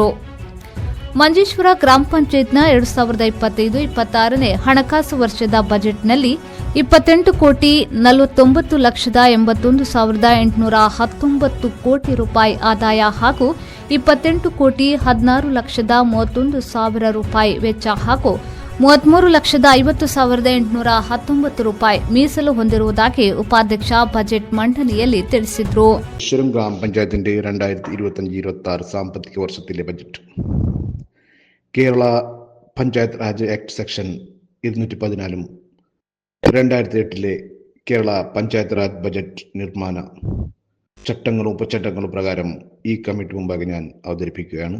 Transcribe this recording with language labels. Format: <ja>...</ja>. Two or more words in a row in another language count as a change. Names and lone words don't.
<kn>ಮಂಜೇಶ್ವರ ಗ್ರಾಮ ಪಂಚಾಯತ್ನ 2025-26ನೇ ಹಣಕಾಸು ವರ್ಷದ ಬಜೆಟ್ನಲ್ಲಿ 28,49,81,819 ಕೋಟಿ ರೂಪಾಯಿ ಆದಾಯ ಹಾಗೂ 28,16,31,000 ರೂಪಾಯಿ ವೆಚ್ಚ ಹಾಗೂ 33,50,819 ರೂಪಾಯಿ ಮೀಸಲು ಹೊಂದಿರುವುದಾಗಿ ಉಪಾಧ್ಯಕ್ಷ ಬಜೆಟ್ ಮಂಡನೆಯಲ್ಲಿ ತಿಳಿಸಿದರು.</kn> <ml>ഗ്രാമ പഞ്ചായത്തിന്റെ 2025-26 സാമ്പത്തിക വർഷത്തിലെ ബജറ്റ് കേരള പഞ്ചായത്ത് രാജ് ആക്ട് സെക്ഷൻ 214 2008 കേരള പഞ്ചായത്ത് രാജ് ബജറ്റ് നിർമ്മാണ ചട്ടങ്ങളും ഉപചട്ടങ്ങളും പ്രകാരം ഈ കമ്മിറ്റി മുമ്പാകെ ഞാൻ അവതരിപ്പിക്കുകയാണ്.</ml>